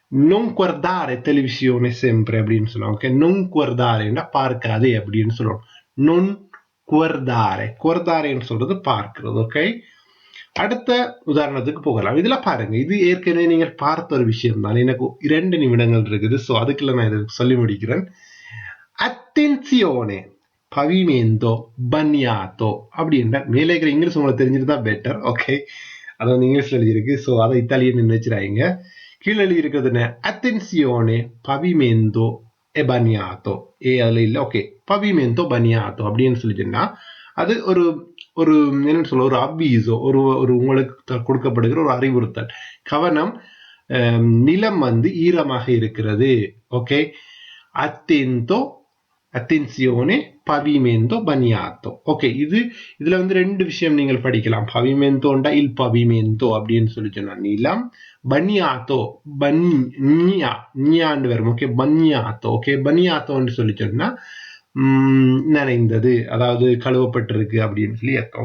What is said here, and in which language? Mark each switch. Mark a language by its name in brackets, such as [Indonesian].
[Italian] non guardare televisione sempre [Tamil] அப்படின்னு சொல்லுவாங்க. Okay, [Italian] non guardare [Tamil] ன்னா பார்க்காதே அப்படின்னு சொல்லுவோம். [Italian] non guardare [Tamil] ன்னு சொல்றது பார்க்கிறது. ஓகே, அடுத்த உதாரணத்துக்கு போகலாம். இதுல பாருங்க, இது ஏற்கனவே நீங்கள் பார்த்த ஒரு விஷயம் தான். எனக்கு 2 நிமிடங்கள் இருக்குது, ஸோ அதுக்குள்ள நான் இதை சொல்லி முடிக்கிறேன். [Italian] attenzione, pavimento bagnato [Tamil] அப்படின்ற மேலே இருக்கிற இங்கிலீஷ் உங்களுக்கு தெரிஞ்சிருந்தா பெட்டர். ஓகே, அது வந்து இங்கிலீஷ்ல எழுதியிருக்கு, ஸோ அதை இத்தாலியன் வச்சுறாங்க. கீழே எழுதி இருக்கிறது [Italian] attenzione, pavimento e bagnato. [Tamil] அதுல இல்ல. ஓகே, [Italian] pavimento bagnato [Tamil] அப்படின்னு சொல்லிச்சுன்னா அது ஒரு ஒரு என்ன சொல்ல, ஒரு அவ்வீசோ, ஒரு உங்களுக்கு கொடுக்கப்படுகிற ஒரு அறிவுறுத்தல். கவனம், நிலம் வந்து ஈரமாக இருக்கிறது. [Italian] ஓகே, attento, attenzione, pavimento bagnato. [Tamil] Okay, இதுல வந்து 2 விஷயம் நீங்கள் படிக்கலாம். [Italian] pavimento il pavimento [Tamil] அப்படின்னு சொல்லி சொன்னா நிலம், bagnato பன்யான்னு வரும். Okay, bagnato. ஓகே, [Italian] bagnato [Tamil] சொல்லி சொன்னா நனைந்தது, அதாவது கழுவப்பட்டிருக்கு அப்படின்னு சொல்லி அர்த்தம்.